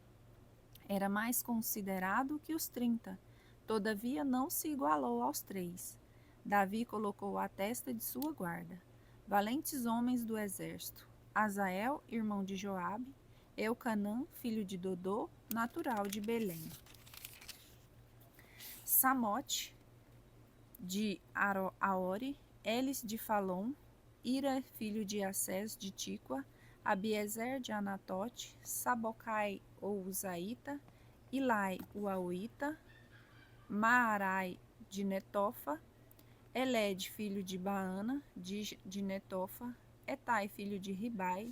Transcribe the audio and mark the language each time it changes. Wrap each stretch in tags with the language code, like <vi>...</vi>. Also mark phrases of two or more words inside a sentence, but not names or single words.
<pt>Era mais considerado que os 30, todavia não se igualou aos 3. Davi colocou à testa de sua guarda valentes homens do exército: Azael, irmão de Joabe, Elcanã, filho de Dodô, natural de Belém. Samote, de Aori, Elis de Falon, Ira, filho de Assés, de Tíqua, Abiezer de Anatote, Sabocai, ou Uzaíta, Ilai, o Auíta, Maarai, de Netofa, Eled, filho de Baana, de Netofa, Etai, filho de Ribai,</pt>